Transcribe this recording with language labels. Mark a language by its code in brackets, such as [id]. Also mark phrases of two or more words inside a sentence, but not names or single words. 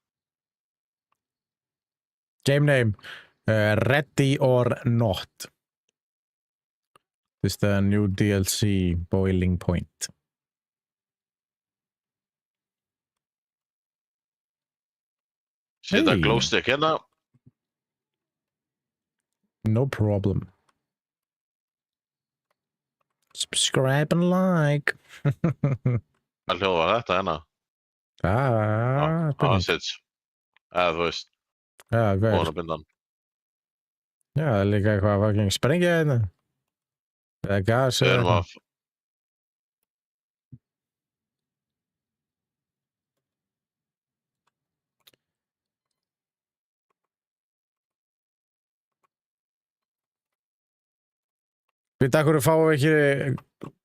[en] Game name. Ready or not. This is the new DLC Boiling Point. [is] Setja Hey. glowstick hérna. [en] No problem. Subscribe and like. [is] Hvað hljóð var þetta hérna? Spurning. Sits. Eða þú veist, Já, hvað er? vonabindan. Já, það er líka eitthvað fucking sprengja hérna. Eða gas Við eða erum eitthvað. að... Við takk fyrir að fá ekki...